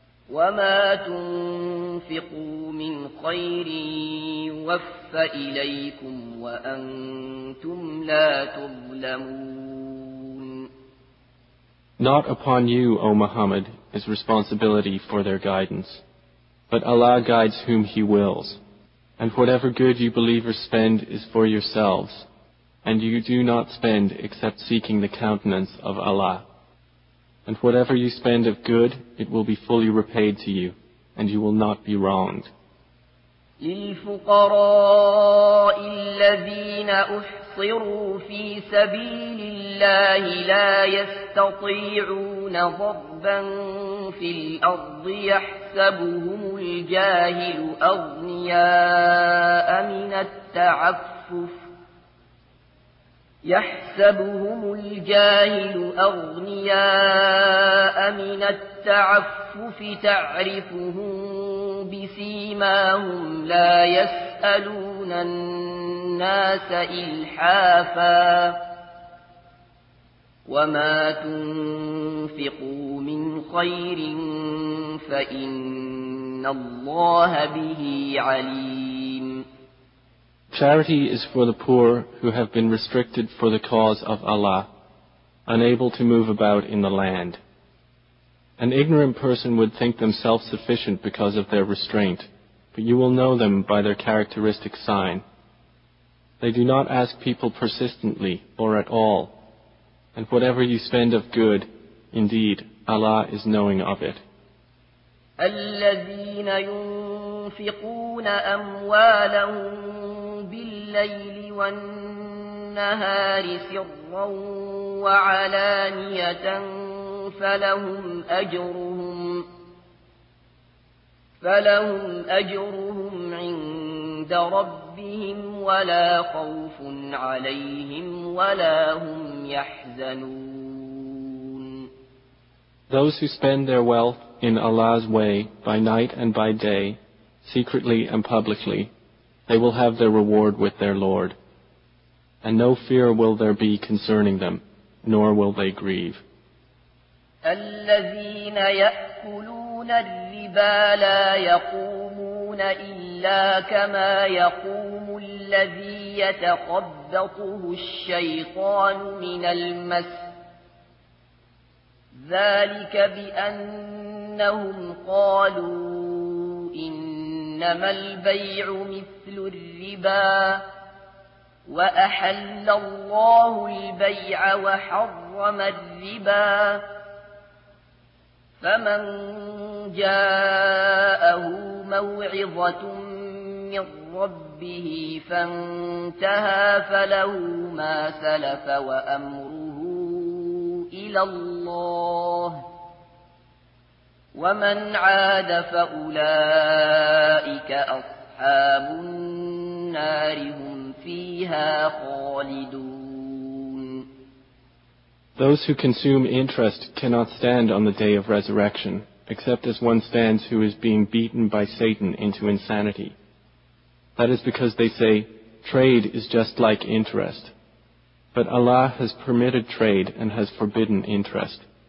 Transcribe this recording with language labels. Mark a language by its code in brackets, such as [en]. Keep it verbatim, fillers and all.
[ar] وما تنفقوا من خير يوف إليكم وأنتم لا تظلمون. [en] Not upon you, O Muhammad, is responsibility for their guidance, but Allah guides whom He wills. And whatever good you believers spend is for yourselves, and you do not spend except seeking the countenance of Allah. And whatever you spend of good, it will be fully repaid to you, and you will not be wronged. [ar] للفقراء الذين أحصروا في سبيل الله لا يستطيعون ضربا في الأرض يحسبهم الجاهل أغنياء من التعفف يحسبهم الجاهل أغنياء من التعفف تعرفهم بسيماهم لا يسألون الناس إلحافا وما تنفقوا من خير فإن الله به عليم. [en] Charity is for the poor who have been restricted for the cause of Allah, unable to move about in the land. An ignorant person would think them self-sufficient because of their restraint, but you will know them by their characteristic sign. They do not ask people persistently or at all, and whatever you spend of good, indeed, Allah is knowing of it. [ar] الَّذِينَ يُنْفِقُونَ أَمْوَالَهُمْ بالليل والنهار سرا وعلانية فلهم أجرهم فلهم أجرهم عند ربهم ولا خوف عليهم ولا هم يحزنون. [en] Those who spend their wealth in Allah's way by night and by day, secretly and publicly, they will have their reward with their Lord, and no fear will there be concerning them, nor will they grieve. [ar] الذين يأكلون الربا لا يقومون إلا كما يقوم الذي يتخبطه الشيطان من المس ذلك بأنهم قالوا إنما البيع مثل الربا وأحل الله البيع وحرم الربا فمن جاءه موعظة من ربه فانتهى فله ما سلف وأمره إلى الله ومن عاد فأولئك أصحاب النار هم فيها خالدون. [en] Those who consume interest cannot stand on the day of resurrection, except as one stands who is being beaten by Satan into insanity. That is because they say, trade is just like interest. But Allah has permitted trade and has forbidden interest.